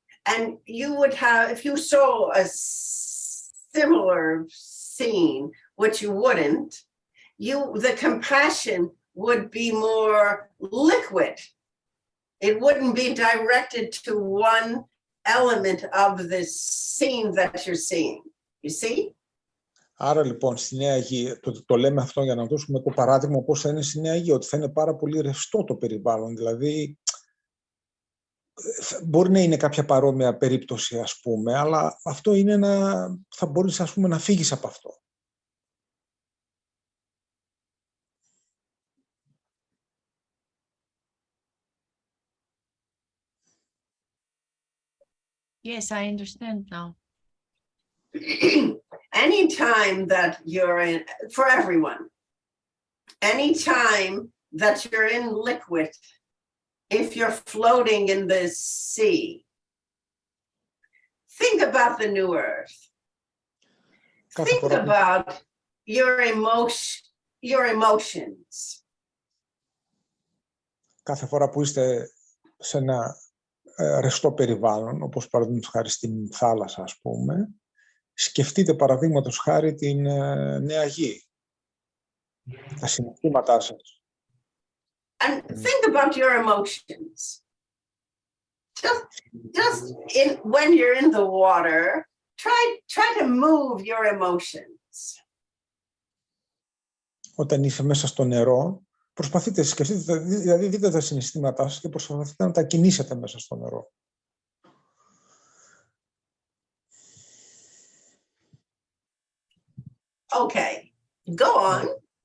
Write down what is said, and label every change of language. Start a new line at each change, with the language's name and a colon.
English: And you would have, if you saw a similar scene, which you wouldn't, the compassion would be more liquid. It wouldn't be directed to one element of the scene that you're seeing. You see?
Greek: Άρα λοιπόν στη Νέα Γη, το λέμε αυτό για να δώσουμε το παράδειγμα πώς θα είναι στη Νέα Γη, ότι θα είναι πάρα πολύ ρευστό το περιβάλλον. Δηλαδή μπορεί να είναι κάποια παρόμοια περίπτωση, ας πούμε, αλλά αυτό είναι θα μπορείς, ας πούμε, να φύγεις από αυτό.
English: Yes, I understand now. Anytime that you're in, for everyone, anytime that you're in liquid, if you're floating in the sea, think about the new earth. Think about your emotions.
Greek: Κάθε φορά που είστε σε ένα ρευστό περιβάλλον, όπως παραδείγματος χάρη στην θάλασσα, ας πούμε, σκεφτείτε παραδείγματος χάρη την Νέα Γη, τα συναισθήματά σας.
English: And think about your emotions. Just when you're in the water, try to move your emotions.
Greek: Όταν είσαι μέσα στο νερό, σκεφτείτε, δηλαδή δείτε τα συναισθήματά σας και προσπαθείτε να τα κινήσετε μέσα στο νερό.
English: Okay, go on.